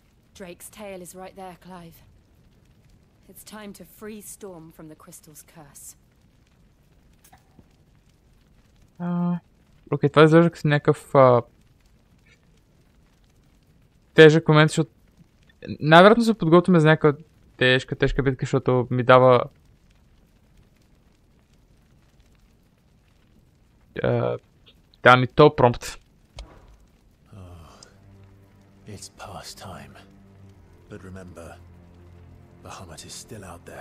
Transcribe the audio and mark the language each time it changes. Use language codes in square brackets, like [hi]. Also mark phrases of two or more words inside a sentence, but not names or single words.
[en] Drake's tail is right there, Clive. It's time to free Storm from the crystal's curse. [bg] Окей, това изглежда като някакъв тежък момент, защото най-вероятно се подготвяме за някаква тежка битка, защото ми дава ми то промпт. [en] It's past time. But remember, Bahamut is still out there.